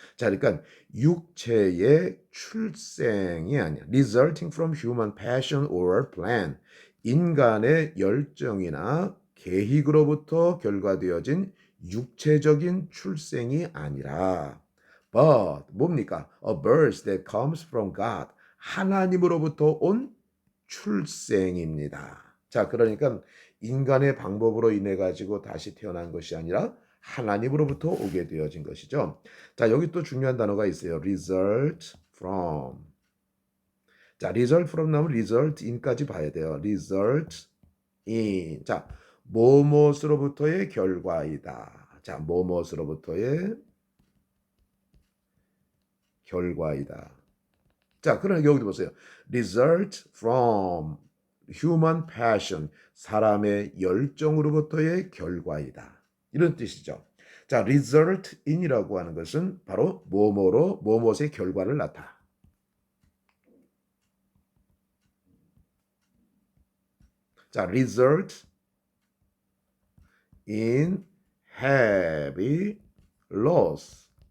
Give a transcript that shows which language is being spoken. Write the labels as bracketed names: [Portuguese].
[Korean] 자, 그러니까 육체의 출생이 아니야. [English] resulting from human passion or plan. [Korean] 인간의 열정이나 계획으로부터 결과되어진 육체적인 출생이 아니라 but 뭡니까? [English] A birth that comes from God. [Korean] 하나님으로부터 온 출생입니다. 자, 그러니까 인간의 방법으로 인해 가지고 다시 태어난 것이 아니라 하나님으로부터 오게 되어진 것이죠. 자, 여기 또 중요한 단어가 있어요. result from. 자, result from 나오면 result in까지 봐야 돼요. [English] result in. [Korean] 자, 뭐뭇으로부터의 결과이다. 자, 뭐뭇으로부터의 결과이다. 자, 그러니까 여기도 보세요. [English] result from human passion. [Korean] 사람의 열정으로부터의 결과이다. 이런 뜻이죠. 자, result in이라고 하는 것은 바로 뭐뭐의 결과를 나타. [English] 자, result in heavy loss.